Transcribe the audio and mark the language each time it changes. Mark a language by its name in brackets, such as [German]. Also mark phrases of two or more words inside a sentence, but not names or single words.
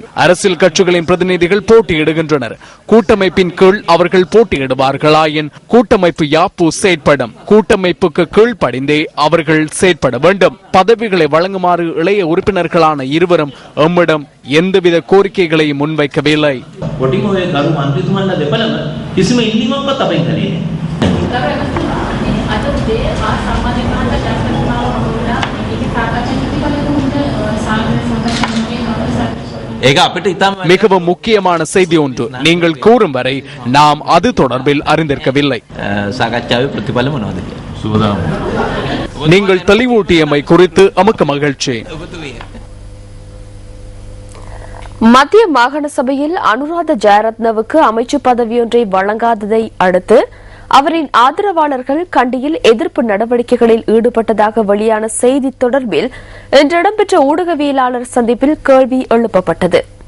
[Tamil] அரசியல் கட்சிகளின் பிரதிநிதிகள் போட்டியிடுகின்றனர். கூட்டமைப்பின் கீழ் அவர்கள் போட்டியிடுவார்களாயின் கூட்டமைப்பு யாப்பு செயற்படும். கூட்டமைப்புக்கு கீழ் படிந்தே அவர்கள் செயற்பட வேண்டும். பதவிகளை வழங்குமாறு இளைய உறுப்பினர்களான இருவரும் எம்மிடம் எந்தவித கோரிக்கைகளையும் முன்வைக்கவில்லை. [Sinhala] කිසිම ඉල්ලීමක්වත් අපෙන් කළේ නැහැ. [Tamil] மிகவும் முக்கியமான செய்தி ஒன்று. நீங்கள் கூறும் வரை நாம் அது தொடர்பில் அறிந்திருக்கவில்லை. நீங்கள் தெளிவூட்டியமை குறித்து நமக்கு மகிழ்ச்சி. மத்திய மாகாண சபையில் அனுராத ஜெயரத்னவுக்கு அமைச்சு பதவியொன்றை வழங்காததை அடுத்து அவரின் ஆதரவாளர்கள் கண்டியில் எதிர்ப்பு நடவடிக்கைகளில் ஈடுபட்டதாக வெளியான செய்தி தொடர்பில் இன்று இடம்பெற்ற ஊடகவியலாளர் சந்திப்பில் கேள்வி எழுப்பப்பட்டது.